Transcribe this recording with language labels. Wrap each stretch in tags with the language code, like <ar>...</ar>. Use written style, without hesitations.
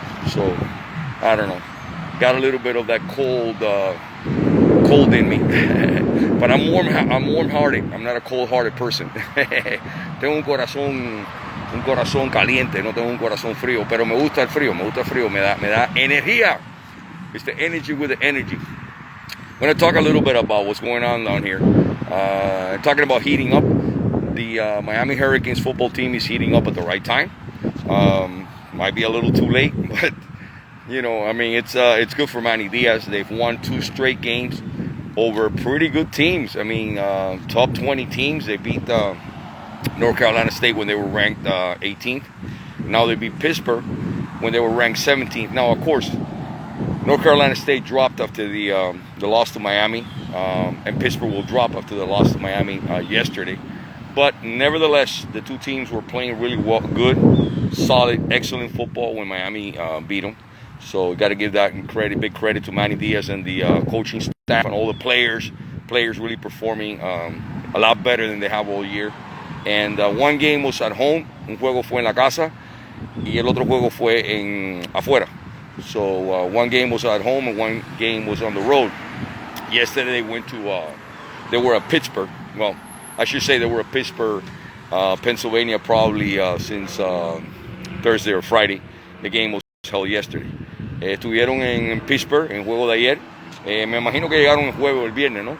<en>So I don't know. Got a little bit of that cold in me. But I'm warm-hearted. I'm not a cold-hearted person.</en> <es>Tengo un corazón caliente, no tengo un corazón frío, pero me gusta el frío, me da energía.</es> <en>It's the energy with the energy. I'm going to talk a little bit about what's going on down here. Talking about heating up. The Miami Hurricanes football team is heating up at the right time. Might be a little too late, but it's good for Manny Diaz. They've won 2 straight games over pretty good teams. Top 20 teams. They beat North Carolina State when they were ranked 18th. Now they beat Pittsburgh when they were ranked 17th. Now, of course, North Carolina State dropped after the loss to Miami, and Pittsburgh will drop after the loss to Miami yesterday. But nevertheless, the 2 teams were playing really well, good, solid, excellent football when Miami beat them. So got to give that big credit to Manny Diaz and the coaching staff and all the players. Players really performing a lot better than they have all year. And one game was at home,</en> <es>un juego fue en la casa, y el otro juego fue afuera.</es> <en>So one game was at home and one game was on the road. Yesterday they were at Pittsburgh. Well, I should say they were at Pittsburgh, Pennsylvania, probably since Thursday or Friday. The game was held yesterday.</en> <es>Estuvieron en Pittsburgh en el juego de ayer. Me imagino que llegaron el juego el viernes, ¿no?</es>